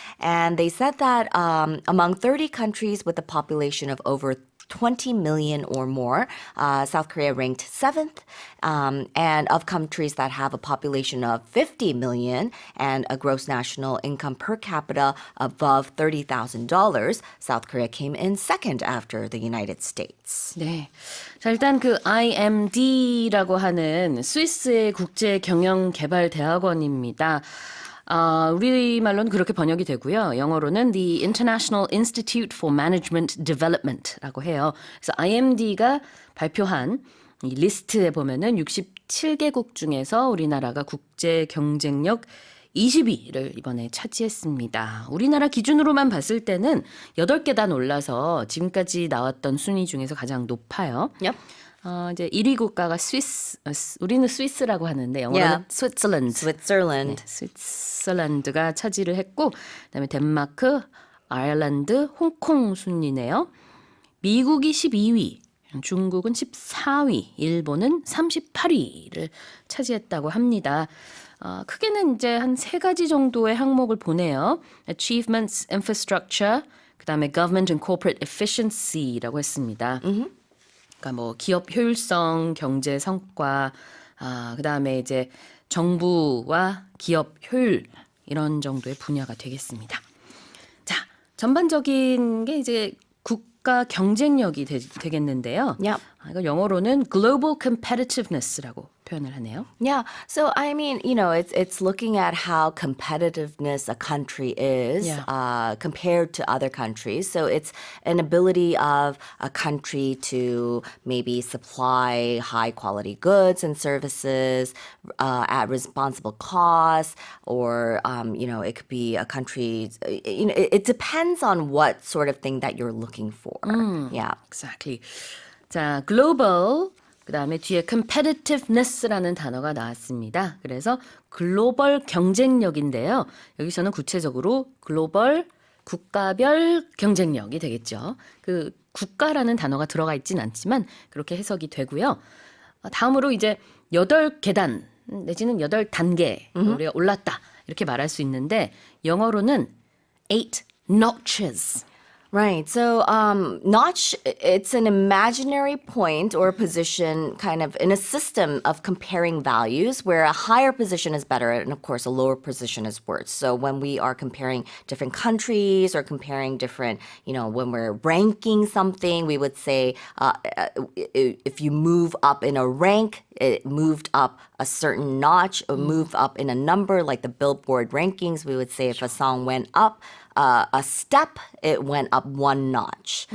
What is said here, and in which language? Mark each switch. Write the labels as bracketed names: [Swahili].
[English] And they said that among 30 countries with a population of over 20 million or more, South Korea ranked 7th. And of countries that have a population of 50 million and a gross national income per capita above $30,000, South Korea came in second after the United States. [Korean] 네. 자, 일단 그 IMD라고 하는 스위스의 국제 경영 개발 대학원입니다. 우리말로는 그렇게 번역이 되고요. 영어로는 The International Institute for Management Development라고 해요. 그래서 IMD가 발표한 이 리스트에 보면은 67개국 중에서 우리나라가 국제 경쟁력 20위를 이번에 차지했습니다. 우리나라 기준으로만 봤을 때는 8계단 올라서 지금까지 나왔던 순위 중에서 가장 높아요. [English] Yep. [Korean] 이제 1위 국가가 우리는 스위스라고 하는데 영어로는 Switzerland. [English] Switzerland. [Korean] 스위스란드가 차지를 했고, 그다음에 덴마크, 아일랜드, 홍콩 순이네요. 미국이 12위, 중국은 14위, 일본은 38위를 차지했다고 합니다. 크게는 이제 한 3가지 정도의 항목을 보네요. Achievements, Infrastructure, 그다음에 Government and Corporate Efficiency라고 했습니다. 그러니까 뭐 기업 효율성, 경제 성과, 그다음에 이제 정부와 기업 효율 이런 정도의 분야가 되겠습니다. 자, 전반적인 게 이제 국가 경쟁력이 되겠는데요. [English] Yep. [Korean] 이거 영어로는 Global Competitiveness라고 표현을 하네요. [English] Yeah. So I mean, it's looking at how competitiveness a country is compared to other countries. So it's an ability of a country to maybe supply high quality goods and services at responsible costs, or it could be a country. It depends on what sort of thing that you're looking for. Yeah. Exactly. [Korean] 자, global 그다음에 뒤에 competitiveness라는 단어가 나왔습니다. 그래서 글로벌 경쟁력인데요. 여기서는 구체적으로 글로벌 국가별 경쟁력이 되겠죠. 그 국가라는 단어가 들어가 있진 않지만 그렇게 해석이 되고요. 다음으로 이제 8계단 내지는 8단계 우리가 올랐다 이렇게 말할 수 있는데 영어로는 [English] 8 notches. Right. So, notch, it's an imaginary point or position kind of in a system of comparing values where a higher position is better and, of course, a lower position is worse. So, when we are comparing different countries or comparing different, when we're ranking something, we would say if you move up in a rank, it moved up a certain notch or moved up in a number, like the Billboard rankings, we would say if a song went up a step, it went up 1 notch.